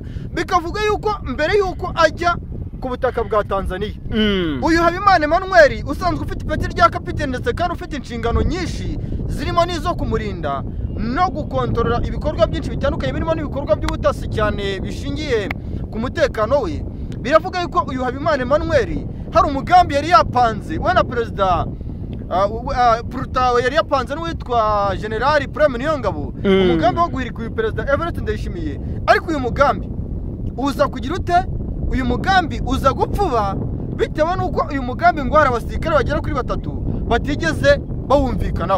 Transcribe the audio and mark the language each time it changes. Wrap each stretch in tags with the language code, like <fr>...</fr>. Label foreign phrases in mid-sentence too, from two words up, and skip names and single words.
<rw>Bikavuga yuko mbere yuko ajya ku butaka bwa Tanzania uyu Habimana Emmanuel usanzwe ufite ipeti rya kapiteni ndetse kandi ufite inshingano nyinshi zirimo n'izo kumurinda no gukontorora ibikorwa byinshi bitandukanye birimo n'ibikorwa by'ubutasi cyane bishingiye ku mutekano we. Biravuga yuko uyu Habimana Emmanuel hari umugambi yari yapanze we na Perezida Purutawe yari yapanze n'uwitwa General Prime Niyongabo, umugambi wo guhirika uyu Perezida Evariste Ndayishimiye. Ariko uyu mugambi uza kugira ute? Uyu mugambi uza gupfuba bitewe nuko uyu mugambi ngo hari abasirikare bagera kuri 3 batigeze bawumvikanaho.</rw>